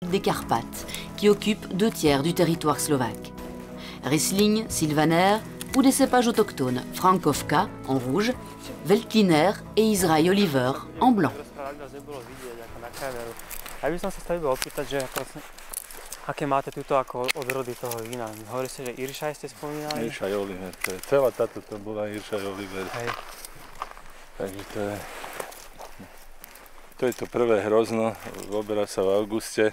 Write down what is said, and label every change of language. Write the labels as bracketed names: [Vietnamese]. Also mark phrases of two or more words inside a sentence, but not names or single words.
[French] des Carpates, qui occupent 2/3 du territoire slovaque. Riesling, Sylvaner ou des cépages autochtones, Frankovka en rouge, Veltliner et Israel Oliver en blanc. [Slovak] Aké máte tuto ako odrody toho vína? Hovorí sa, že Iršaj ste spomínali? Iršaj Oliver, celá táto to bola Iršaj Oliver. Hej. Takže to je to prvé hrozno, oberá sa v auguste.